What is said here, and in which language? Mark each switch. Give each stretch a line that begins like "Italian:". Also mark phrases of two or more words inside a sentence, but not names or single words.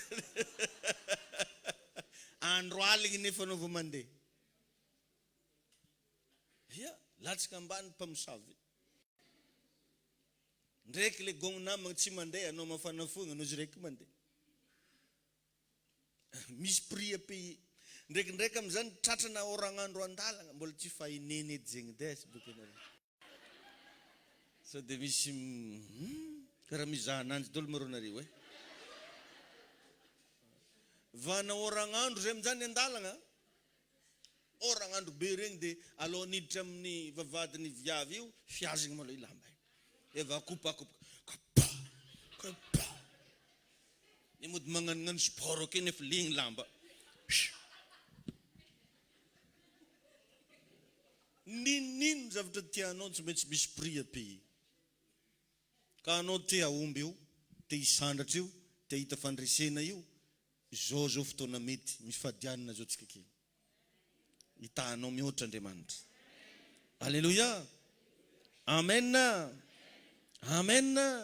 Malagasy: Andro aligny nefa anao vao mandeha. Ya, latsaka ambany mpamosavy. Ndraiky le gogno namagna tsy mandeha, anao mafana fogna, anao ziraiky mandeha.
French: Misy prix à payer.
Malagasy: Ndraikindraiky am'izany tratrana oragn'andro andalana, mbola tsy fahineny edy zegny desy bekenareo. Sao dia misy karaha mizaha ananjy dolo maronareo e. Vana oragn'andro zay amin'izany andalana, oragn'andro be regny dia aloha niditra amin'ny vavadiny viavy io, fiazigny maloha ilamba. Eva kopakopa. Kapa. Ny mody magnanognano sport ake nefa ligny lamba. Ninino zavatra tianao tsy maintsy misy
French: prix à payer.
Malagasy: Ka anao te aomby io, te hisandratra io, te hita fandresena io, zao fotoana mety, misy fadianana zao tsika ke. Hitanao mihoatra Andriamanitra. Alléluia. Amen. Amen.